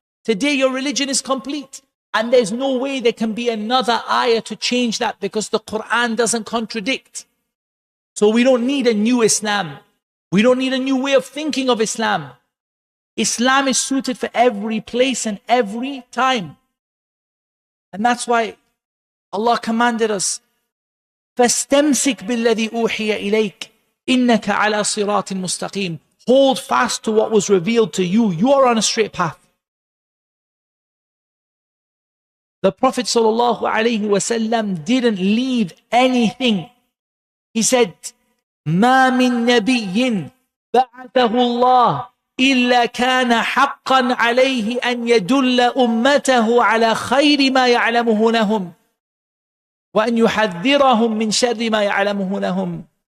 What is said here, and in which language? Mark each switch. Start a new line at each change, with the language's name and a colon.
English: Today your religion is complete. And there's no way there can be another ayah to change that, because the Quran doesn't contradict. So we don't need a new Islam. We don't need a new way of thinking of Islam. Islam is suited for every place and every time. And that's why Allah commanded us,
Arabic: فَاسْتَمْسِكْ بِالَّذِي أُوحِيَ إِلَيْكَ إِنَّكَ عَلَى صِرَاطٍ مُسْتَقِيمٍ.
English: Hold fast to what was revealed to you. You are on a straight path. The Prophet ﷺ didn't leave anything. He said,
Arabic: مَا مِن نَبِيٍّ بَعَثَهُ اللَّهُ إِلَّا كَانَ حَقًّا عَلَيْهِ أَنْ يَدُلَّ أُمَّتَهُ عَلَى خَيْرِ مَا يَعْلَمُهُ لَهُمْ وَأَنْ يُحَذِّرَهُمْ مِنْ شَرِّ مَا يَعْلَمُهُ لَهُمْ.